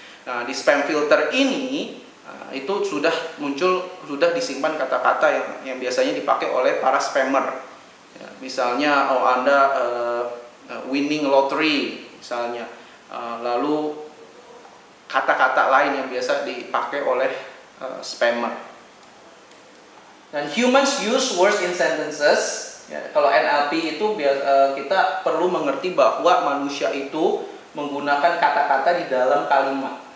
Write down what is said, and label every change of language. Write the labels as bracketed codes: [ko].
[id] Nah, di spam filter ini itu sudah disimpan kata-kata yang biasanya dipakai oleh para spammer. Ya, misalnya Anda [en] winning lottery [id] misalnya, lalu kata-kata lain yang biasa dipakai oleh spammer. Dan [en] humans use words in sentences. [id] Ya, kalau NLP itu kita perlu mengerti bahwa manusia itu menggunakan kata-kata di dalam kalimat.